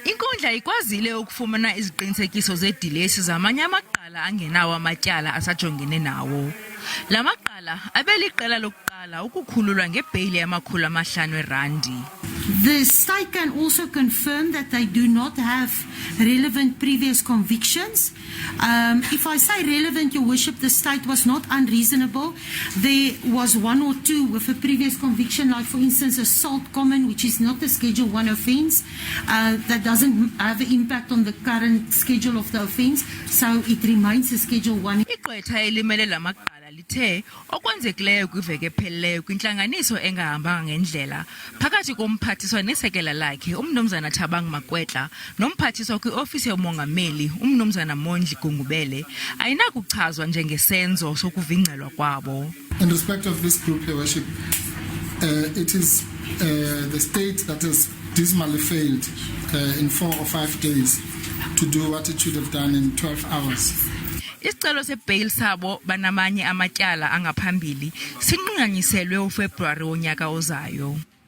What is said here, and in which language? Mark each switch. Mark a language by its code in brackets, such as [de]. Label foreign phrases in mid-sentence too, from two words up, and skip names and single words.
[xh] Inkundla ikwazile ukufumana iziqinisekiso zedilesi zamanye amaqala angenawo amatyala asajongene nawo. La maqala abeliqela lokuqala ukukhululwa ngebheyile yama-500 [en] The state can also confirm that they do not have relevant previous convictions. If I say relevant, Your Worship, the state was not unreasonable. There was one or two with a previous conviction, like for instance assault common, which is not a Schedule 1 offence. That doesn't have an impact on the current schedule of the offence, so it remains a Schedule 1. [xh] Igqwetha elimele la maqala lithe okwenzekileyo kwiveki ephelileyo kwintlanganiso engahambanga ngendlela phakathi komphathiswa nesekela lakhe umnumzana Thabang Makwetla nomphathiswa kwiofisi yomongameli umnumzana Mondli Gungubele ayinakuchazwa njengesenzo sokuvingcelwa kwabo. [en] In respect of this group, Your Worship, it is the state that has dismally failed in 4 or 5 days to do what it should have done in 12 hours. [xh] Isicelo sebail sabo banamanye amatyala angaphambili sinqunganyiselwe uFebruary wonyaka ozayo.